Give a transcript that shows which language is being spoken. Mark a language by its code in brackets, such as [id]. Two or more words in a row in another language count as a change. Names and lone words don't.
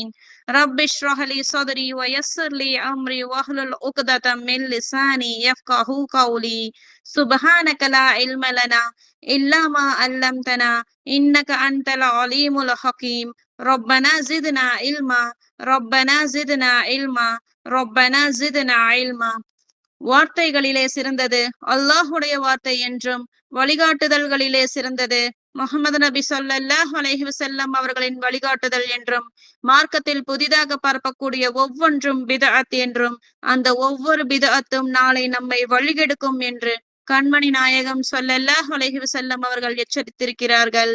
[ar] رب اشرح لي صدري ويسر لي أمري واحلل عقدة من لساني يفقه قولي. سبحانك لا علم لنا إلا ما علمتنا إنك أنت العليم الحكيم. ربنا زدنا علما ربنا زدنا علما ربنا زدنا علما. [ta] வார்த்தைகளிலே சிறந்தது அல்லாஹுடைய வார்த்தை என்றும், வழிகாட்டுதல்களிலே சிறந்தது முஹம்மது நபி [ar] صلى الله عليه وسلم [ta] அவர்களின் வழிகாட்டுதல் என்றும், மார்க்கத்தில் புதிதாக பரப்பக்கூடிய ஒவ்வொன்றும் பிதஅத் என்றும், அந்த ஒவ்வொரு பிதஅத்தும் நாளை நம்மை வழிகெடுக்கும் என்று கண்மணி நாயகம் [ar] صلى الله عليه وسلم [ta] அவர்கள் எச்சரித்திருக்கிறார்கள்.